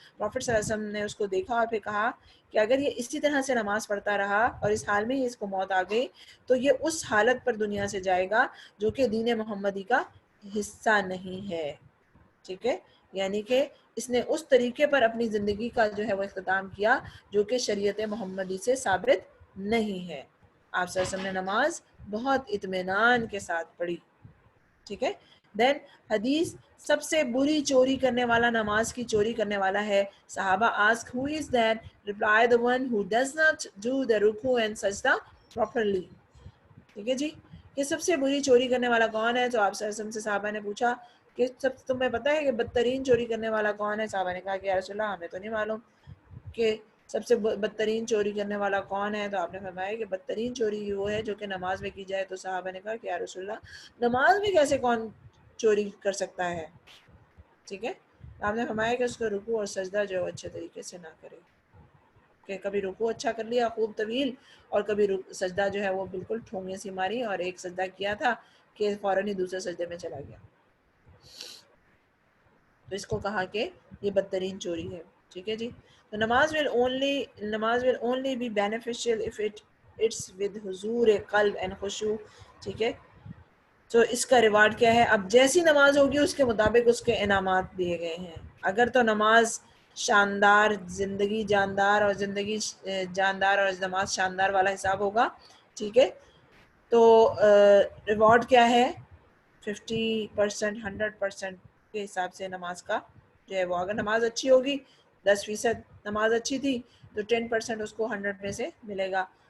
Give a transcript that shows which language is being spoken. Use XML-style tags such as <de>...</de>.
<ur>Profit صلی اللہ علیہ وسلم نے اس کو دیکھا اور پھر کہا کہ اگر یہ اسی طرح سے نماز پڑھتا رہا اور اس حال میں ہی اس کو موت آ گئی تو یہ اس حالت پر دنیا سے جائے گا جو کہ دین محمدی کا حصہ نہیں ہے، ٹھیک ہے، یعنی کہ اس نے اس طریقے پر اپنی زندگی کا جو ہے وہ اختتام کیا جو کہ شریعت محمدی سے ثابت نہیں ہے. آپ صلی اللہ علیہ وسلم نے نماز بہت اطمینان کے ساتھ پڑھی، ٹھیک ہے. دین حدیث، سب سے بری چوری کرنے والا نماز کی چوری کرنے والا ہے.</ur> <en>صحابہ ask who is that? Reply the one who does not do the ruku and sajda properly.</en> <ur>ٹھیک ہے جی، کہ سب سے بری چوری کرنے والا کون ہے؟ تو آپ صلی اللہ علیہ وسلم سے صحابہ نے پوچھا کہ سب تمہیں پتہ ہے کہ بدترین چوری کرنے والا کون ہے؟ صحابہ نے کہا کہ یا رسول اللہ ہمیں تو نہیں معلوم کہ سب سے بدترین چوری کرنے والا کون ہے. تو آپ نے فرمایا کہ بدترین چوری وہ ہے جو کہ نماز میں کی جائے. تو صحابہ نے کہا کہ یا رسول اللہ نماز میں کیسے کون چوری کر سکتا ہے؟ ٹھیک ہے. آپ نے فرمایا کہ اس کو رکوع اور سجدہ جو اچھے طریقے سے نہ کرے، کہ کبھی رکوع اچھا کر لیا خوب طویل، اور کبھی سجدہ جو ہے وہ بالکل ٹھونگے سی ماری، اور ایک سجدہ کیا تھا کہ فوراً ہی دوسرے سجدے میں چلا گیا. تو اس کو کہا کہ یہ بدترین چوری ہے. ٹھیک ہے جی.</ur> <en>تو نماز will only be beneficial if it's with حضور قلب and خشوع.</en> <ur>ٹھیک ہے. تو اس کا ریوارڈ کیا ہے؟ اب جیسی نماز ہوگی اس کے مطابق اس کے انعامات دیے گئے ہیں. اگر تو نماز شاندار، زندگی جاندار، اور زندگی جاندار اور نماز شاندار والا حساب ہوگا، ٹھیک ہے، تو ریوارڈ کیا ہے؟ 50%، 100% کے حساب سے نماز کا جو ہے وہ، اگر نماز اچھی ہوگی 10% نماز اچھی تھی تو 10% اس کو 100 میں سے ملے گا.</ur>